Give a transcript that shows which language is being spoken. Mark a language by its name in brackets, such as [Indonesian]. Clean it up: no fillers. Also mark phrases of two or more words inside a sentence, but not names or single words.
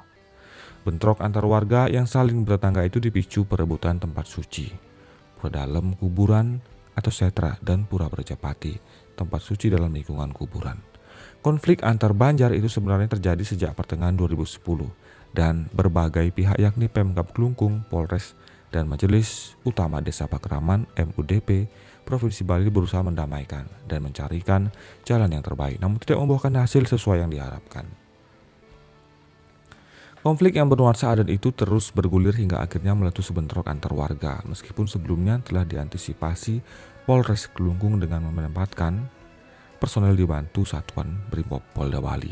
[Indonesian] Bentrok antar warga yang saling bertetangga itu dipicu perebutan tempat suci, pura dalam kuburan atau setra, dan pura Berjapati, tempat suci dalam lingkungan kuburan. Konflik antar Banjar itu sebenarnya terjadi sejak pertengahan 2010 dan berbagai pihak yakni Pemkab Kelungkung, Polres, dan Majelis Utama Desa Pakraman MUDP Provinsi Bali berusaha mendamaikan dan mencarikan jalan yang terbaik, namun tidak membuahkan hasil sesuai yang diharapkan. Konflik yang bernuansa adat itu terus bergulir hingga akhirnya meletus bentrok antar warga, meskipun sebelumnya telah diantisipasi Polres Kelungkung dengan menempatkan personel dibantu Satuan Brimob Polda Bali.